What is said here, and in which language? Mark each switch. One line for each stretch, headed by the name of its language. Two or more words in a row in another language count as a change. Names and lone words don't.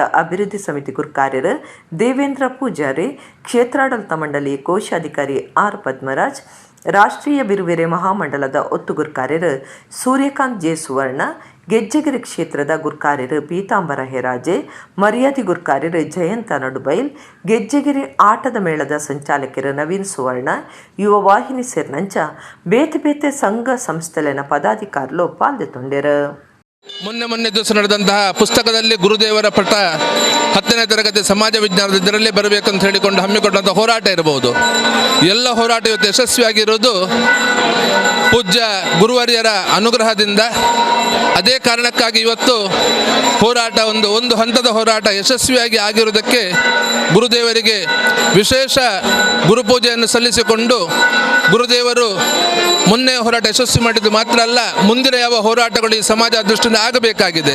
Tulu: ಅಭಿವೃದ್ಧಿ ಸಮಿತಿ ಗುರುಕಾರ್ಯರು ದೇವೇಂದ್ರ ಪೂಜಾರಿ, ಕ್ಷೇತ್ರಾಡಳಿತ ಮಂಡಳಿ ಕೋಶಾಧಿಕಾರಿ ಆರ್ ಪದ್ಮರಾಜ್, ರಾಷ್ಟ್ರೀಯ ಬಿರುವೆರೆ ಮಹಾಮಂಡಲದ ಒತ್ತು ಗುರುಕಾರ್ಯರು ಸೂರ್ಯಕಾಂತ್ ಜೆ ಸುವರ್ಣ, ಗೆಜ್ಜೆಗಿರಿ ಕ್ಷೇತ್ರದ ಗುರುಕಾರ್ಯರು ಪೀತಾಂಬರ ಹೆರಾಜೆ, ಮರ್ಯಾದಿ ಗುರುಕಾರ್ಯರು ಜಯಂತ ನಡುಬೈಲ್, ಗೆಜ್ಜೆಗಿರಿ ಆಟದ ಮೇಳದ ಸಂಚಾಲಕರು ನವೀನ್ ಸುವರ್ಣ, ಯುವ ವಾಹಿನಿ ಸೇರ್ನಂಚ ಬೇತೆ ಬೇತೆ ಸಂಘ ಸಂಸ್ಥೆಲಿನ ಪದಾಧಿಕಾರುలు ಪಾಲ್ಗೊಂಡಿರು.
Kannada: ಮೊನ್ನೆ ದಿವಸ ನಡೆದಂತಹ ಪುಸ್ತಕದಲ್ಲಿ ಗುರುದೇವರ ಪಟ್ಟ 10ನೇ ತರಗತಿ ಸಮಾಜ ವಿಜ್ಞಾನದ ಇದರಲ್ಲಿ ಬರಬೇಕಂತ ಹೇಳಿಕೊಂಡು ಹಮ್ಮಿಕೊಂಡಂಥ ಹೋರಾಟ ಇರಬಹುದು. ಎಲ್ಲ ಹೋರಾಟ ಇವತ್ತು ಯಶಸ್ವಿಯಾಗಿರೋದು ಪೂಜ್ಯ ಗುರುವರ್ಯರ ಅನುಗ್ರಹದಿಂದ. ಅದೇ ಕಾರಣಕ್ಕಾಗಿ ಇವತ್ತು ಹೋರಾಟ ಒಂದು ಹಂತದ ಹೋರಾಟ ಯಶಸ್ವಿಯಾಗಿ ಆಗಿರುವುದಕ್ಕೆ ಗುರುದೇವರಿಗೆ ವಿಶೇಷ ಗುರುಪೂಜೆಯನ್ನು ಸಲ್ಲಿಸಿಕೊಂಡು ಗುರುದೇವರು ಮೊನ್ನೆ ಹೋರಾಟ ಯಶಸ್ವಿ ಮಾಡಿದ್ದು ಮಾತ್ರ ಅಲ್ಲ, ಮುಂದಿನ ಯಾವ ಹೋರಾಟಗಳು ಈ ಸಮಾಜ ದೃಷ್ಟಿಯಿಂದ ಆಗಬೇಕಾಗಿದೆ.